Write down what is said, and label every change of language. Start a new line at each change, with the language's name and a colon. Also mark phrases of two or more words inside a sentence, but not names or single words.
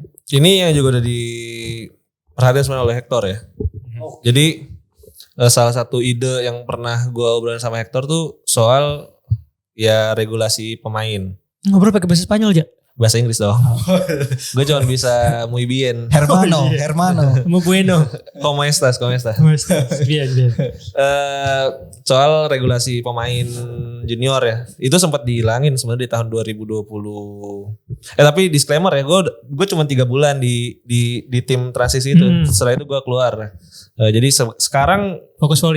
Indonesian: Ini yang juga udah diperhatikan sebenarnya oleh Hector ya. Jadi salah satu ide yang pernah gue obrolin sama Hector tuh soal ya regulasi pemain. Ngobrol pakai bahasa Spanyol aja? Bahasa Inggris dong. Gue cuma bisa
Spanish: muy bien. Hermano. Muy bueno. ¿Cómo estás? Bien.
Indonesian: Soal regulasi pemain junior ya. Itu sempat dihilangin sebenarnya di tahun 2020. Tapi disclaimer ya, gue cuma 3 bulan di tim transisi itu. Setelah itu gue keluar. Jadi sekarang fokus volley.